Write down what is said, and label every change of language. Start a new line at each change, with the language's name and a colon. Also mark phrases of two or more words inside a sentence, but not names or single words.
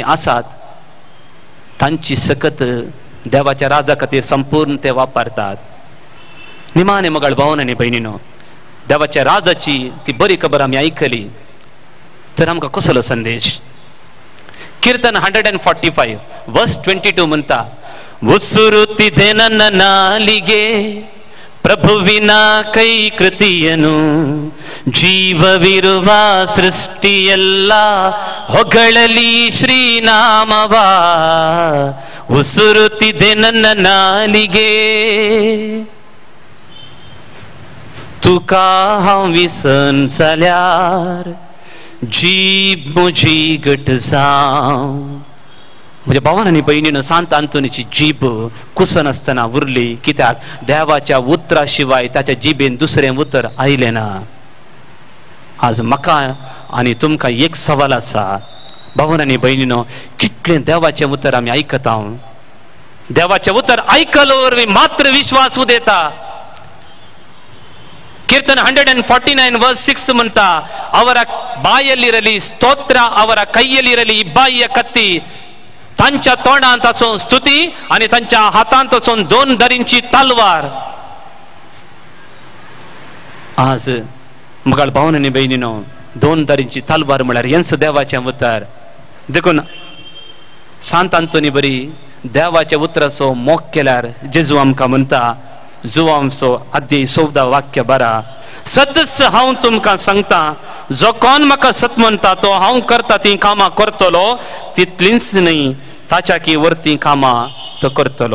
Konkani: आसात तांची सकत देवाच्या राजा खातीर संपूर्ण ते वापरतात निमाणे मोगाळ भावन आनी भयणीनो देवाच्या राजाची ती बरी खबर आमी आयकली तर आमकां कसलो संदेश कीर्तन 145 वर्स 22 म्हणटा
Kannada: ಉಸುರುತ್ತಿದೆ ನನ್ನ ನಾಲಿಗೆ ಪ್ರಭುವಿನ ಕೈ ಕೃತಿಯನು ಜೀವವಿರುವ ಸೃಷ್ಟಿಯೆಲ್ಲ ಹೊಗಳಲಿ ಶ್ರೀನಾಮವ ಉಸುರುತ್ತಿದೆ ನನ್ನ ನಾಲಿಗೆ
Konkani: तुका हांव विसन जाल्यार जीब म्हजी घट जावं म्हणजे भावान आनी भयणीनो सांत आंतोनीची जीब कुसन आसतना उरली, कित्याक देवाच्या उतरा शिवाय ताच्या जिबेन दुसरें उतर आयलें ना. आज म्हाका आनी तुमकां एक सवाल आसा, भावान आनी भयणीनो, कितलें देवाचें उतर आमी आयकता? देवाचें उतर आयकलो वरवीं मात्र विश्वास उदेता. कीर्तन 149 वर्स 6 म्हणटा,
Kannada: ಅವರ ಬಾಯಲ್ಲಿರಲಿ ಸ್ತೋತ್ರ, ಅವರ ಕೈಯಲ್ಲಿರಲಿ ಇಬ್ಬಾಯಿಯ ಕತ್ತಿ,
Konkani: तांच्या तोंडांत आसून स्तुती आनी तांच्या हातांत आसून 2 दरींची तलवार. आज मुगाळ भावन आनी भयणीनो, 2 दरींची तलवार म्हळ्यार हेंच देवाचें उतर. देखून सांत आंतोनी बरी देवाच्या उतराचो मोग केल्यार जेजू आमकां म्हणटा, जुवांचो अध्याय 14 वाक्य बरा, सतच हांव तुमकां सांगता, जो कोण म्हाका सत म्हणटा तो हांव करता ती कामां करतलो, तितलींच न्ही ताच्या की वर्ती कामां तो करतलो.